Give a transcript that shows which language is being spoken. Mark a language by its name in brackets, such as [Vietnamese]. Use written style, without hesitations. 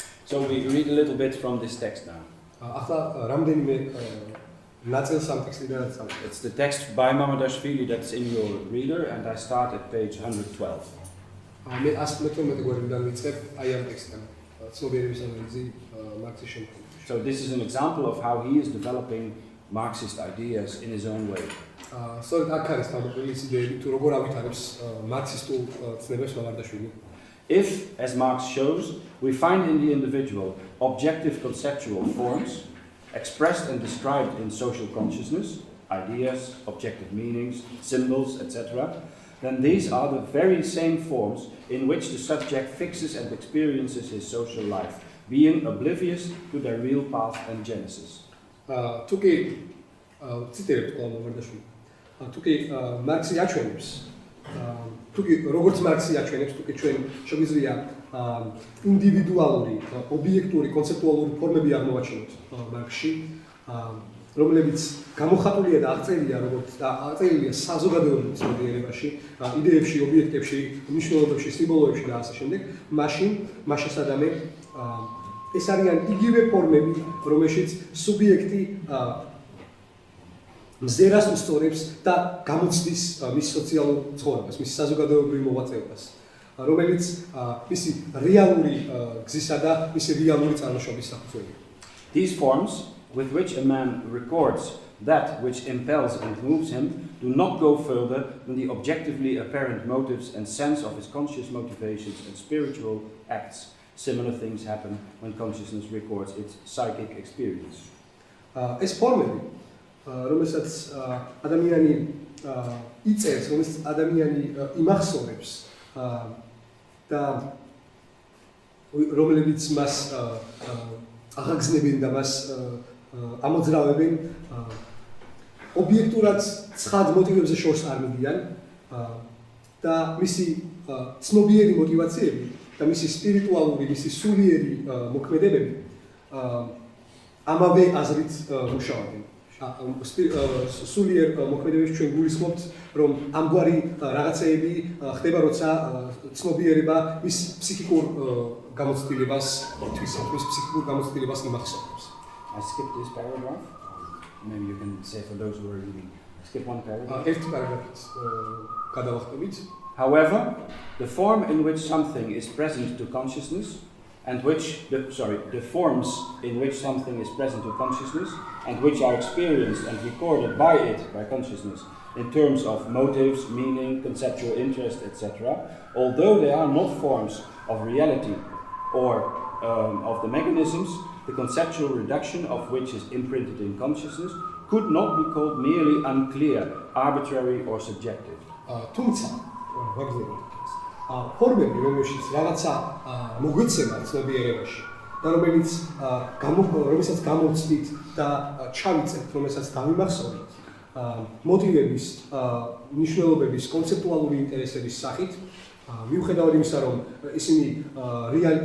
[English] So we read a little bit from this text now. [Georgian] ახლა რამდენიმე ნაწილს ამ ტექსტიდან წავიდეთ. [English] It's the text by Mamadashvili that's in your reader, and I start at page 112. [Georgian] მე 112 გვერდიდან ვიწყებ აი ამ ტექსტიდან. ცნობიერების ანალიზი მარქსის შემქმნელობაში. [English] So this is an example of how he is developing Marxist ideas in his own way. [Georgian] სწორედ აქ არის თავმოყრილი ის იდეები თუ როგორ ავითარებს მარქსისტულ ცნებებს მამადაშვილი. [English] If, as Marx shows, we find in the individual objective conceptual forms expressed and described in social consciousness, ideas, objective meanings, symbols, etc., then these are the very same forms in which the subject fixes and experiences his social life, being oblivious to their real path and genesis. [Georgian] თუკი ციტირებ თქვა მამადაშვილი. თუკი მარქსი აჩვენებს თუკი როგორც მარქსი აჩვენებს, თუკი ჩვენ შეგვიძლია ინდივიდუალური, ობიექტური, კონცეპტუალური ფორმები აღმოვაჩინოთ მარქსში, რომლებიც გამოხატულია და აღწერილია საზოგადოების მოდელებში, იდეებში, ობიექტებში, მნიშვნელობებში, სიმბოლოებში და ასე შემდეგ, მაშინ მას შესაძლოა ეს არიან იგივე ფორმები, რომელშიც სუბიექტი მზერას უსწორებს და გამოცდის მის სოციალურ ცხოვრებას, მის საზოგადოებრივ მოღვაწეობას, რომელიც მისი რეალური გზისა და მისი რეალური წარმოშობის საფუძველია. [English] These forms, with which a man records that which impels and moves him, do not go further than the objectively apparent motives and sense of his conscious motivations and spiritual acts. Similar things happen when consciousness records its psychic experience. [Georgian] ეს ფორმები, რომელსაც ადამიანი იწერს, რომელსაც ადამიანი იმახსოვრებს და რომლებიც მას აღგზნებენ და მას ამოძრავებენ, ობიექტურად ცხად მოტივებზე შორს არ მიდიან და მისი ცნობიერი მოტივაციები და მისი სპირიტუალური, მისი სულიერი მოქმედებები ამავე აზრით მუშაობენ. სულიერ მოქმედებებში ჩვენ გულისხმობთ, რომ ამგვარი რაღაცეები ხდება, როცა ცნობიერება მის ფსიქიკურ გამოცდილებას თვისებს, მის ფსიქიკურ გამოცდილებას იმახსოვრებს. [English] I skip this paragraph. Maybe you can say for those who are reading. Skip one paragraph. [Georgian] ერთი პარაგრაფით გადავახტებით. [English] However, the form in which something is present to consciousness and the forms in which something is present to consciousness and which are experienced and recorded by it, by consciousness, in terms of motives, meaning, conceptual interest, etc., although they are not forms of reality or of the mechanisms, the conceptual reduction of which is imprinted in consciousness could not be called merely unclear, arbitrary or subjective. [Georgian] თუმცა ფორმები, რომელშიც რაღაცა მოგვეცემა ცნობიერებაში და რომელსაც გამოვცდით და ჩავიწერთ, რომელსაც დავიმახსოვრით მოტივების, მნიშვნელობების, კონცეპტუალური ინტერესების სახით, მიუხედავად იმისა, რომ ისინი